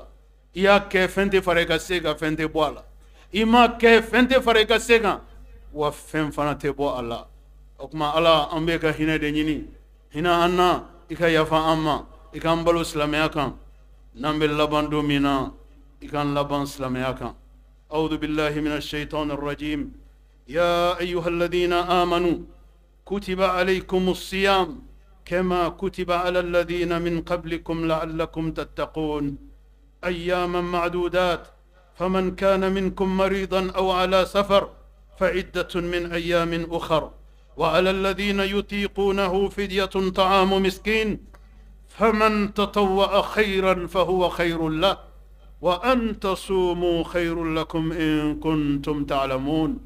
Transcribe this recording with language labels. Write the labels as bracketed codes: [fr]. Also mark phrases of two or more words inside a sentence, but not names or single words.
[bm] I y'a kɛ fɛn tɛ fara i ka se kan, fɛn tɛ bɔ a la. I m'a kɛ fɛn tɛ fara i ka se kan, wa fɛn fana tɛ bɔ a la. O kuma Ala an bɛ ka hinɛ de ɲini. Hinɛ an na, i ka yafa an ma, i k'an balo silamɛya kan. N'an bɛ laban don min na, i k'an laban silamɛya kan. [ar] أعوذ بالله من الشيطان الرجيم. يا أيها الذين آمنوا كتب عليكم الصيام كما كتب على الذين من قبلكم لعلكم تتقون أياما معدودات فمن كان منكم مريضا أو على سفر فعدة من أيام أخر وعلى الذين يطيقونه فدية طعام مسكين فمن تطوع خيرا فهو خير له وأن تصوموا خير لكم إن كنتم تعلمون.